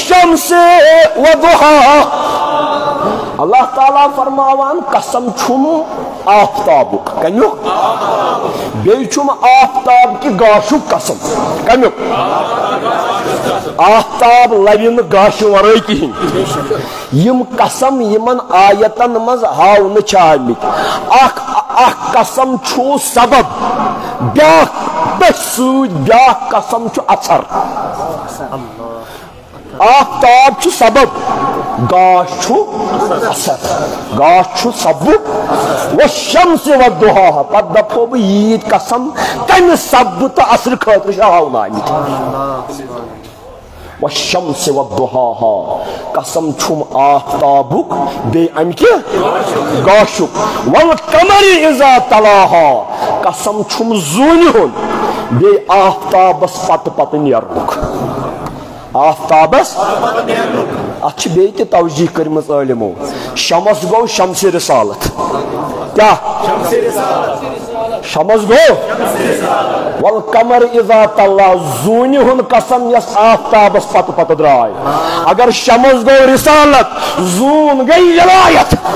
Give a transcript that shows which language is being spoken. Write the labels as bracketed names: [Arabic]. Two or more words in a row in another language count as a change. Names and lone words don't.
[Arabic] والشمس وضحاها [Kashmiri] اللہ تعالیٰ فرماوان قسم چھم آفتابک کمیک بیٚیہِ چھم آفتاب کہ گاشُک قسم کمیک آفتاب لبہِ نہٕ گاشہِ ورٲے کِہیٖنۍ یم قسم یمن آیتن منٛز ہاونہٕ چھِ آمٕتۍ اکھ قسم چھُ سبب بیاکھ تٔتھۍ سۭتۍ بیاکھ قسم چھُ اثر آفتاب چھُ سبب گاش چھُ اثر گاش چھُ سبب [Arabic] والشمس وضحاها [Kashmiri] پتہٕ دپو بہٕ ییٖتۍ قسم تمہِ سببہٕ تہٕ اثرٕ خٲطرٕ چھِ ہاونہٕ آمٕتۍ [Arabic] والشمس وضحاها [Kashmiri] قسم چھُم آفتابُک بیٚیہِ امہِ کہِ گاشُک [Arabic] والقمر اذا تلاها [Kashmiri] قسم چھُم زوٗنہِ ہُنٛد بیٚیہِ آفتابس پتہٕ پتہٕ نیرنُک آفتابس اتھ چھِ بیٚیہِ تہِ توجیح کٔرمٕژ عٲلمو شمس گوٚو شمسِ رسالت کیٛاہ شمس گوٚو [Arabic] والقمر اذا تلا [Kashmiri] زوٗنہِ ہُنٛد قسم یس آفتابس پتہٕ پتہٕ درٛاے اگر شمس گوٚو رسالت زوٗن گٔے ولایت